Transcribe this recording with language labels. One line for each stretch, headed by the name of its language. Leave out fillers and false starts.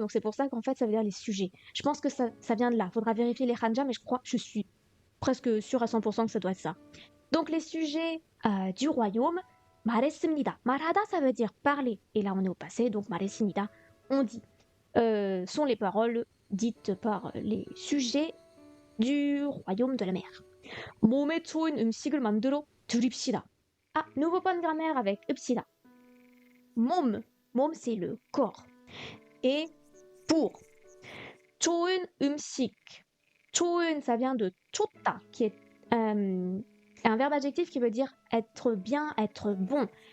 French: Donc c'est pour ça qu'en fait ça veut dire les sujets. Je pense que ça vient de là. Faudra vérifier les hanja, mais je suis presque sûre à 100% que ça doit être ça. Donc les sujets du royaume,
Korean: 말했습니다. 말하다,
French: ça veut dire parler. Et là on est au passé, donc
Korean: 말했습니다,
French: on dit. Sont les paroles dites par les sujets du royaume de la mer.
Korean: 몸에 좋은 음식을 만들어 드립시다.
French: Ah, nouveau point de grammaire avec
Korean: 읍시다. 몸, 몸
French: c'est le corps. Et pour.
Korean: 좋은 음식. 좋은,
French: ça vient de
Korean: 좋다,
French: qui est un verbe adjectif qui veut dire être bien, être bon.